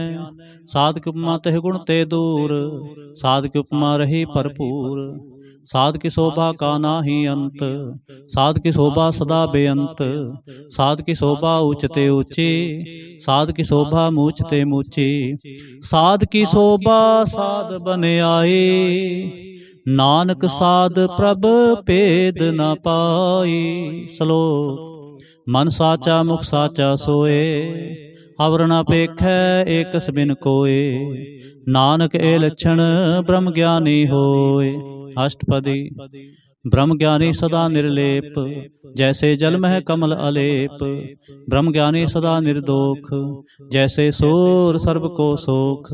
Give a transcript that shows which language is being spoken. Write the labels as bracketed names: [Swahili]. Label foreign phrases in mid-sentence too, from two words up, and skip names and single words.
[Punjabi] ਸਾਧ ਕੀ ਉਪਮਾ ਤਿਹੁ ਗੁਣ ਤੇ ਦੂਰਿ, ਸਾਧ ਕੀ ਉਪਮਾ ਰਹੀ ਭਰਪੂਰਿ। ਸਾਧ ਕੀ ਸੋਭਾ ਕਾ ਨਾਹੀ ਅੰਤ, ਸਾਧ ਕੀ ਸੋਭਾ ਸਦਾ ਬੇਅੰਤ। ਸਾਧ ਕੀ ਸੋਭਾ ਊਚ ਤੇ ਊਚੀ, ਸਾਧ ਕੀ ਸੋਭਾ ਮੂਚ ਤੇ ਮੂਚੀ। ਸਾਧ ਕੀ ਸੋਭਾ ਸਾਧ ਬਨਿ ਆਈ, ਨਾਨਕ ਸਾਧ ਪ੍ਰਭ ਭੇਦੁ ਨ ਭਾਈ। ਸਲੋਕੁ। ਮਨਿ ਸਾਚਾ ਮੁਖਿ ਸਾਚਾ ਸੋਇ, ਅਵਰੁ ਨ ਪੇਖੈ ਏਕਸੁ ਬਿਨੁ ਕੋਇ। ਨਾਨਕ ਇਹ ਲਛਣ ਬ੍ਰਹਮ ਗਿਆਨੀ ਹੋਇ। अष्टपदी। ਬ੍ਰਹਮ ਗਿਆਨੀ ਸਦਾ ਨਿਰਲੇਪ, ਜੈਸੇ ਜਲ ਮਹਿ ਕਮਲ ਅਲੇਪ। ਬ੍ਰਹਮ ਗਿਆਨੀ ਸਦਾ ਨਿਰਦੋਖ, ਜੈਸੇ ਸੂਰੁ ਸਰਬ ਕਉ ਸੋਖ।